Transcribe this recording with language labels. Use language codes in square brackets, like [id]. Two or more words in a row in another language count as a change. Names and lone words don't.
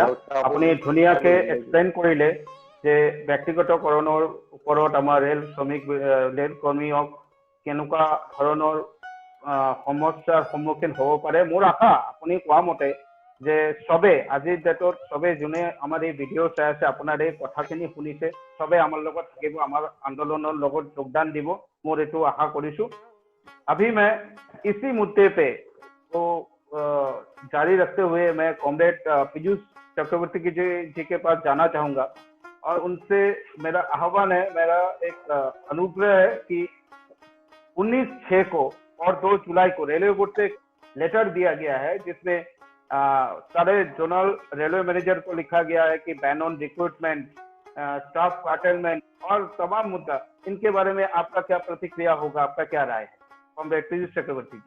[as] আপুনি ধুনীয়াকে এক্সপ্লেইন কৰিলে যে ব্যক্তিগতকৰণৰ ওপৰত আমাৰ ৰেল শ্ৰমিক ৰেল কৰ্মীক কেনেকুৱা ধৰণৰ সমস্যাৰ সন্মুখীন হ'ব পাৰে। মোৰ আশা আপুনি কোৱা মতে যে চবে আজিৰ ডেটত চবে যোনে আমাৰ এই ভিডিঅ' চাই আছে, আপোনাৰ এই কথাখিনি শুনিছে, চবে আমাৰ লগত থাকিব, আমাৰ আন্দোলনৰ লগত যোগদান দিব, মোৰ এইটো আশা কৰিছো। [hi] अभी मैं इसी मुद्दे पे तो जारी रखते हुए मैं कॉमरेड पीयूष चक्रवर्ती जी के पास जाना चाहूंगा और उनसे मेरा आह्वान है, मेरा एक अनुग्रह है कि 19/6 को और 2 जुलाई को रेलवे बोर्ड से लेटर दिया गया है जिसमें सारे [en] zonal railway manager [hi] को लिखा गया है कि [en] ban on recruitment, staff curtailment [hi] और तमाम मुद्दा, इनके बारे में आपका क्या प्रतिक्रिया होगा, आपका क्या राय है कॉमरेड पीयूष चक्रवर्ती जी?